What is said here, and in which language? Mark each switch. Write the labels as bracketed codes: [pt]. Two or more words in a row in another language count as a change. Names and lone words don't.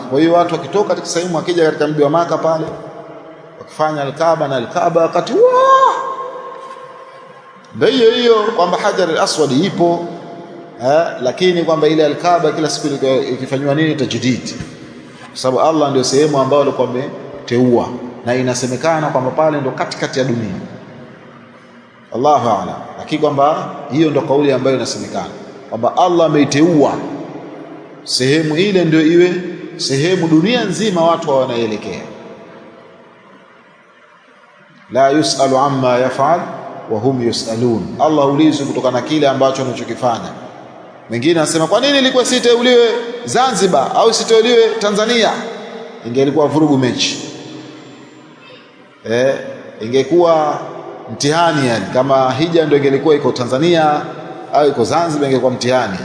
[sw] Kwa hiyo watu wakitoka katika sehemu wakija katika mji wa Maka pale wakifanya al-Kaaba, na al-Kaaba wakati ndio hiyo kwamba Hajar al-Aswad ipo, lakini kwamba ile al-Kaaba kila siku ikifanywa nini tajdid, kwa sababu Allah ndio sehemu ambayo alikuwa ameteua, na inasemekana kwamba pale ndio katikati ya dunia. [ar] الله أعلم, [sw] lakini kwamba hiyo ndio kauli ambayo inasemekana kwamba Allah ameiteua sehemu ile ndio iwe sehemu dunia nzima watu wanaelekea. [ar] لا يسأل عما يفعل وهم يسألون, [sw] Allah ulizwi kutokana na kile ambacho anachokifanya. Wengine anasema kwa nini ilikuwa siteuliwe Zanzibar au siteuliwe Tanzania? Ingelikuwa vurugu mechi, ingekuwa mtihani. Yani kama hija ndio ingelikuwa iko Tanzania au iko Zanzibar, ingekuwa mtihani.